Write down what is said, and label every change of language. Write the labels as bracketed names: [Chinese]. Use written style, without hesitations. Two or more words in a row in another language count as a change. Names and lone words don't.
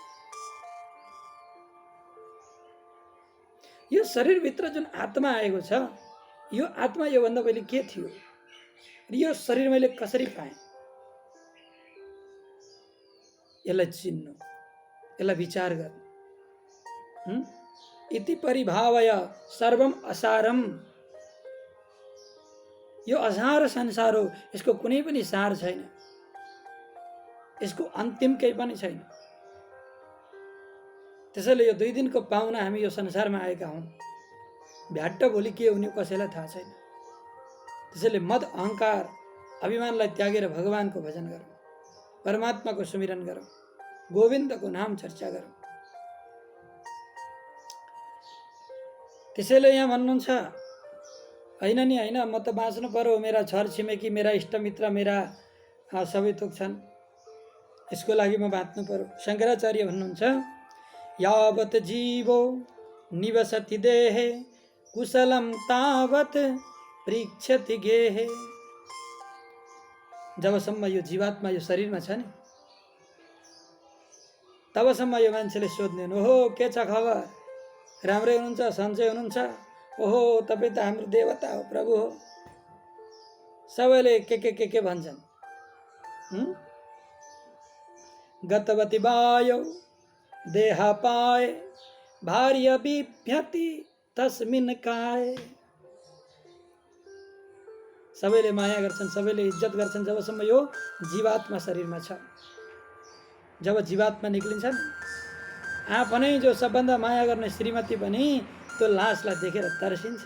[Nepali] यो शरीरभित्र जुन आत्मा आएको छ, यो आत्मा योभन्दा पहिले के थियो? यो शरीर मैले कसरी पाएँ? यसलाई चिन्नु, यसलाई विचार गर्नु। [Sanskrit] इति परिभावय सर्वम असारम, [Nepali] यो असार संसार हो, यसको कुनै पनि सार छैन, यसको अन्तिम केही पनि छैन। त्यसैले यो 2 दिनको पाहुना हामी यो संसारमा आएका हौँ, भ्याट्ट भोलि के हुने कसैलाई थाहा छैन। त्यसैले मद अहङ्कार अभिमानलाई त्यागेर भगवानको भजन गरौँ, परमात्माको सुमिरन गरौँ, गोविन्दको नाम चर्चा गरौँ। त्यसैले यहाँ भन्नुहुन्छ, होइन नि होइन, म त बाँच्नु पर्यो, मेरा छर छिमेकी, मेरा इष्टमित्र, मेरा सबै थोक छन्, यसको लागि म बाँच्नु पर्यो। शङ्कराचार्य भन्नुहुन्छ, [Sanskrit] यावत जीवो निवसति देहे कुशलम तावत परीक्षति गेहे। [Nepali] जबसम्म यो जीवात्मा यो शरीरमा छ नि, तबसम्म यो मान्छेले सोध्ने ओहो के छ खबर, राम्रै हुनुहुन्छ, सन्चै हुनुहुन्छ, ओहो तपाईँ त हाम्रो देवता हो, प्रभु हो। सबैले के भन्छन्। [Sanskrit] गतवती वायौ देहा पाए भार्य बिभ्यति तस्मिन् काय। [Nepali] सबैले माया गर्छन्, सबैले इज्जत गर्छन् जबसम्म यो जीवात्मा शरीरमा छ। जब जीवात्मा निक्लिन्छन्, आफ्नै जो सबभन्दा माया गर्ने श्रीमती पनि त्यो लासलाई देखेर तर्सिन्छ।